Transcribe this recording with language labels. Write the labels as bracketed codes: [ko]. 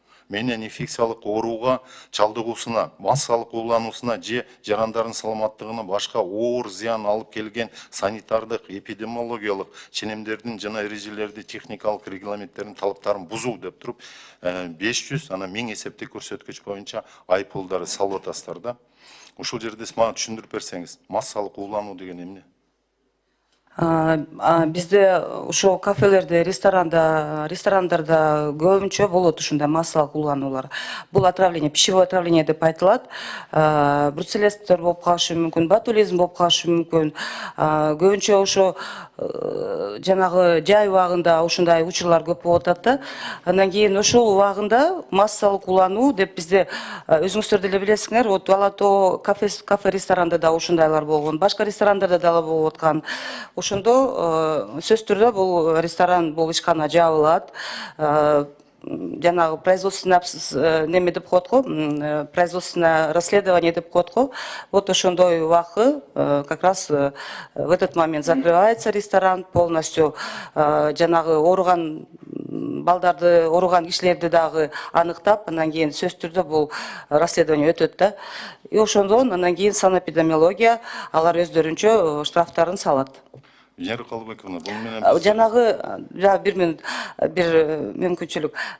[ky] менен инфекциялык ооруга чалдыгуусуна, массалык уулануусуна же жарандардын саламаттыгына башка оор зыян алып келген санитардык, эпидемиологиялык ченемдердин жана эрежелерди, техникалык регламенттердин талаптарын бузуу деп туруп 500, анан 1000 эсептик көрсөткүч боюнча айып пулдарды салып атасыздар да. Ушул жерде мага түшүндүрүп берсеңиз, массалык уулануу деген эмне? Бизде ошо кафелерде, ресторандарда көбүнчө болот ушундай массалык улануулар. Бул отравление, пищевое отравление деп айтылат. Бруцеллезтер болуп калышы мүмкүн, ботулизм болуп калышы мүмкүн. Көбүнчө ошо жанагы жай убагында ушундай учурлар көп болуп атат да. Андан кийин ошол убагында массалык улануу деп бизде өзүңүздөр деле билесиңер, вот Алато кафе ресторанда да ушундайлар болгон, башка ресторандарда дагы болуп аткан. Ошондо сөзсүз түрдө бул ресторан, бул ишкана жабылат. Жанагы производственный неме деп коет го, производственное расследование деп коет го. [ru] Вот ошондой убакы как раз в этот момент закрывается ресторан полностью. [ky] Жанагы ооруган балдарды, ооруган кишилерди дагы аныктап, андан кийин сөзсүз түрдө бул расследование өтөт да. И ошондон андан кийин санэпидемиология алар өздөрүнчө штрафтарын салат. Венера Калыбековна, бул менен жанагы бир мүмкүнчүлүк.